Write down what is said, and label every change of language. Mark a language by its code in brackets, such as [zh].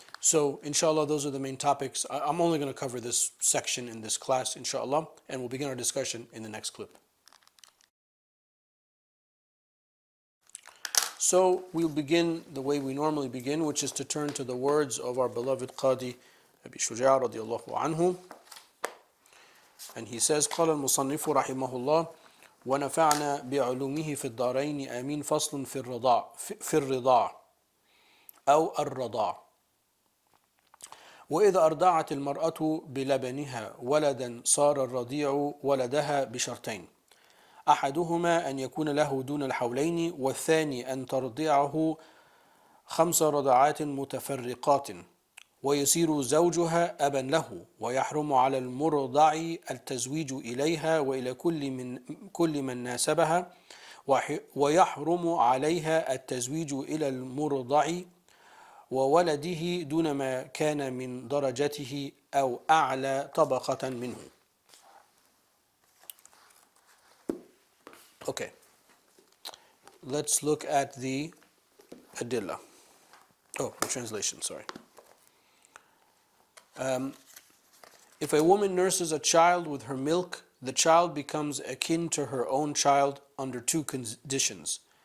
[en] So inshallah, those are the main topics. I'm only going to cover this section in this class, inshallah, and we'll begin our discussion in the next clip. So we'll begin the way we normally begin, which is to turn to the words of our beloved Qadi Abi Shuja' radiallahu anhu. And he says, [ar] قال المصنف رحمه الله ونفعنا بعلومه في الدارين آمين فصل في الرضاع أو الرضاع. وإذا أرضعت المرأة بلبنها ولدا صار الرضيع ولدها بشرطين: أحدهما أن يكون له دون الحولين، والثاني أن ترضعه 5 رضعات متفرقات، ويصير زوجها أبا له، ويحرم على المرضع التزويج إليها وإلى كل من ناسبها، ويحرم عليها التزويج إلى المرضع وولده دون ما كان من درجته أو أعلى طبقة منه. [en] Okay, let's look at the adilla. The translation, sorry. If a woman nurses a child with her milk, the child becomes akin to her own child under 2 conditions.